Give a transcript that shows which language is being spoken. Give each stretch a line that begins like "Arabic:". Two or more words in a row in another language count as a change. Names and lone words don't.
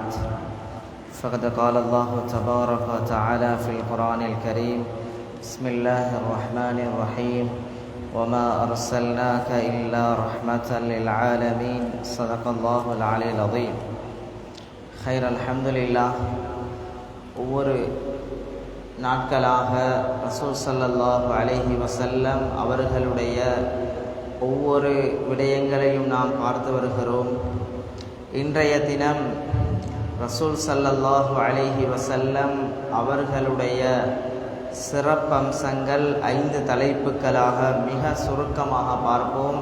Arabic: فقد قال الله تبارك وتعالى في القرآن الكريم: بسم الله الرحمن الرحيم وما أرسلناك إلا رحمة للعالمين. صدق الله العلي العظيم. خير الحمد لله.
Tamil: ஒவ்வொரு நாட்களாக ரசூல்
Arabic: صلى الله عليه وسلم
Tamil: அவர்களுடைய ஒவ்வொரு விடயங்களையும் நாம் பார்த்து வருகிறோம். இன்றைய தினம் ரசூல்
Arabic: صلى الله عليه وسلم
Tamil: அவர்களுடைய சிறப்பம்சங்கள் 5 தலைப்புகளாக மிக சுருக்கமாக பார்ப்போம்.